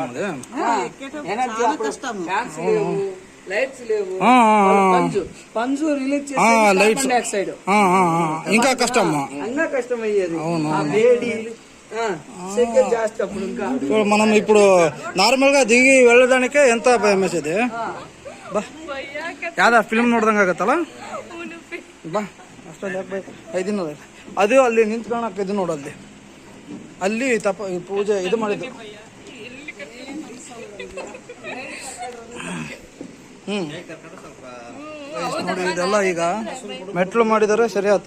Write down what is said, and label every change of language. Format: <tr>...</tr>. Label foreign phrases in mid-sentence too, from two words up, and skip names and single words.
<en>energy fans</en> <te>లేవు, లైట్స్ లేవు. పంజు రిలీజ్ చేసి</te> <en>carbon dioxide</en> <te>ఇంకా కష్టం అయ్యేది. వేడి జాస్తి. అప్పుడు ఇంకా మనం ఇప్పుడు నార్మల్ గా దిగి వెళ్ళడానికే ఎంత భయం వేసేది.</te> <kn>ಯಾವ್ದ ಫಿಲ್ಮ್ ನೋಡ್ದಂಗ ಆಗತ್ತಲ್ಲ ಬಾ. ಅಷ್ಟೊಂದು ಐದಿನ ಅದು ಅಲ್ಲಿ ನಿಂತ್ಕೊಳಕ್ ಇದು ನೋಡಲ್ಲಿ ಅಲ್ಲಿ ಪೂಜೆ ಇದು ಮಾಡಿದ್ದು. ನೋಡಿ ಇದೆಲ್ಲ ಈಗ ಮೆಟ್ಲು ಮಾಡಿದಾರೆ, ಸರಿ ಆಯ್ತು.</kn>